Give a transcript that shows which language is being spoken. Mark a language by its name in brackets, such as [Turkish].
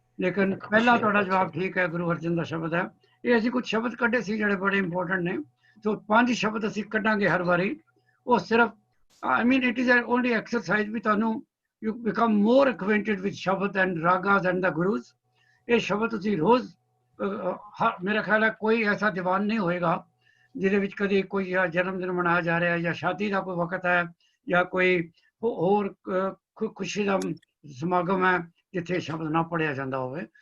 [Punjabi] ਲੇਕਿਨ ਪਹਿਲਾ ਤੁਹਾਡਾ ਜਵਾਬ ਠੀਕ ਹੈ, ਗੁਰੂ ਅਰਜਨ ਦਾ ਸ਼ਬਦ ਹੈ। ਇਹ ਅਸੀਂ ਕੁਝ ਸ਼ਬਦ ਕੱਢੇ ਸੀ ਜਿਹੜੇ ਬੜੇ ਇੰਪੋਰਟੈਂਟ ਨੇ, ਸੋ 5 ਸ਼ਬਦ ਅਸੀਂ ਕੱਢਾਂਗੇ ਹਰ ਵਾਰੀ। ਉਹ ਸਿਰਫ [English] it is only exercise [Punjabi] ਵੀ ਤੁਹਾਨੂੰ [English] you become more acquainted with Shabad and Ragas and the Gurus। [Punjabi] ਇਹ ਸ਼ਬਦ ਤੁਸੀਂ ਰੋਜ਼ ਮੇਰਾ ਖਿਆਲ ਹੈ ਕੋਈ ਐਸਾ ਦੀਵਾਨ ਨਹੀਂ ਹੋਏਗਾ ਜਿਹਦੇ ਵਿੱਚ ਕਦੇ ਕੋਈ ਜਨਮ ਦਿਨ ਮਨਾਇਆ ਜਾ ਰਿਹਾ, ਜਾਂ ਸ਼ਾਦੀ ਦਾ ਕੋਈ ਵਕਤ ਹੈ, ਜਾਂ ਕੋਈ ਹੋਰ ਖੁਸ਼ੀ ਦਾ ਸਮਾਗਮ ਹੈ ਜਿੱਥੇ ਸ਼ਬਦ ਨਾ ਪੜਿਆ ਜਾਂਦਾ ਹੋਵੇ।